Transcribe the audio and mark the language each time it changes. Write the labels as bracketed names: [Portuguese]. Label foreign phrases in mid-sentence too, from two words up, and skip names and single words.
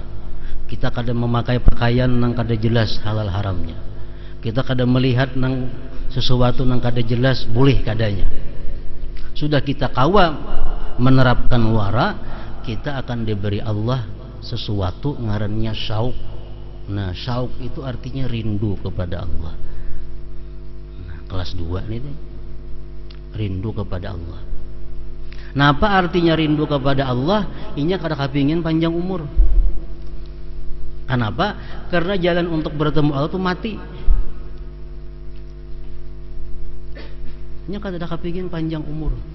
[Banjar] Kita kada memakai pakaian nang kada jelas halal haramnya. Kita kada melihat nang sesuatu nang kada jelas boleh kadanya. Sudah kita kawa menerapkan wara, kita akan diberi Allah sesuatu ngarannya syauk. [Indonesian] Nah, syauk itu artinya rindu kepada Allah. Nah, kelas 2 nih, rindu kepada Allah. Nah, apa artinya rindu kepada Allah? [Banjar] Inya kada kepingin panjang umur. [Indonesian] Kenapa? [Banjar] Karena jalan untuk bertemu Allah itu mati. Inya kada kepingin panjang umur.